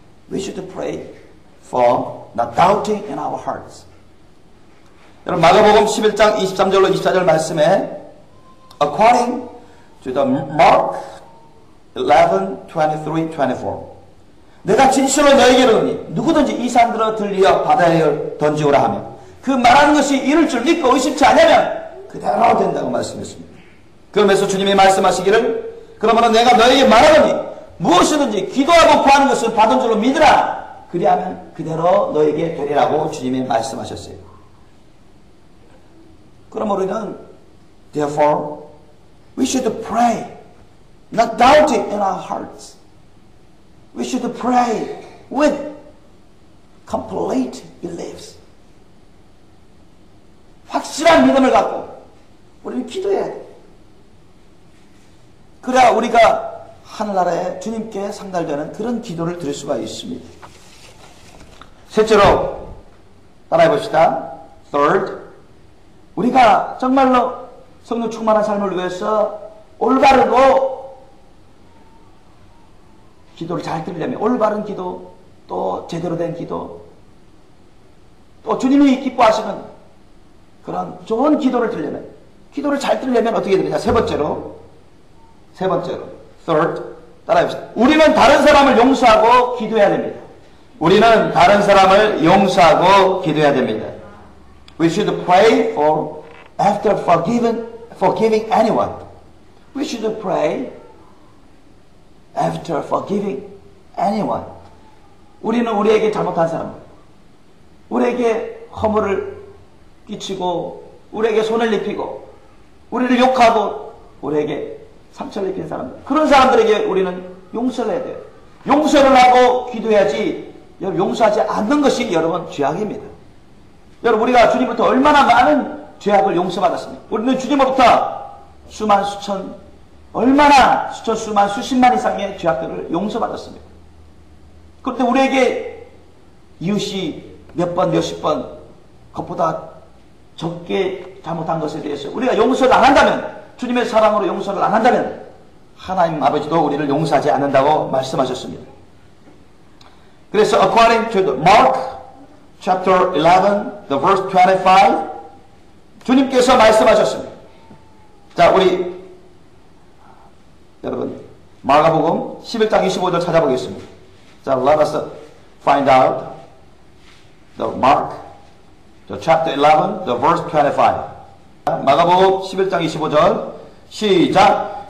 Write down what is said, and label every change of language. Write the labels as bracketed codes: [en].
[en] We should pray for not doubting in our hearts. [ko] 여러분 마가복음 11장 23절로 24절 말씀에 [en] according to the Mark 11, 23, 24 [ko] 내가 진실로 너에게 이르노니 누구든지 이 산들어 들리어 바다에 던지오라 하며 그 말하는 것이 이룰 줄 믿고 의심치 않으면 그대로 된다고 말씀했습니다. 그러면서 주님이 말씀하시기를 그러므로 내가 너에게 말하노니 무엇이든지 기도하고 구하는 것을 받은 줄로 믿으라. 그리하면 그대로 너에게 되리라고 주님이 말씀하셨어요. 그럼 우리는 [en] therefore we should pray not doubting in our hearts. We should pray with complete beliefs. [ko] 확실한 믿음을 갖고 우리는 기도해야 돼. 그래야 우리가 하늘나라에 주님께 상달되는 그런 기도를 드릴 수가 있습니다. 셋째로 따라해 봅시다. Third, 우리가 정말로 성령 충만한 삶을 위해서 올바르고 기도를 잘 드리려면 올바른 기도, 또 제대로 된 기도, 또 주님이 기뻐하시는 그런 좋은 기도를 드리려면, 기도를 잘 드리려면 어떻게 되느냐? 세 번째로 third, 따라해봅시다. 우리는 다른 사람을 용서하고 기도해야 됩니다. 우리는 다른 사람을 용서하고 기도해야 됩니다. [en] We should pray for after forgiving anyone. We should pray after forgiving anyone. [ko] 우리는 우리에게 잘못한 사람, 우리에게 허물을 끼치고 우리에게 손을 입히고 우리를 욕하고 우리에게 상처를 입힌 사람, 그런 사람들에게 우리는 용서를 해야 돼요. 용서를 하고 기도해야지. 여러분, 용서하지 않는 것이 여러분 죄악입니다. 여러분, 우리가 주님부터 얼마나 많은 죄악을 용서받았습니까? 우리는 주님으로부터 수만 수천, 얼마나 수천 수만 수십만 이상의 죄악들을 용서받았습니다. 그런데 우리에게 이웃이 몇 번 몇십 번 그것보다 적게 잘못한 것에 대해서 우리가 용서를 안 한다면, 주님의 사랑으로 용서를 안 한다면 하나님 아버지도 우리를 용서하지 않는다고 말씀하셨습니다. 그래서 [en] according to the Mark chapter 11, the verse 25, [ko] 주님께서 말씀하셨습니다. 자, 우리 여러분 마가복음 11장 25절 찾아보겠습니다. 자, [en] let us find out the Mark, the chapter 11, the verse 25. [ko] 마가복음 11장 25절 시작.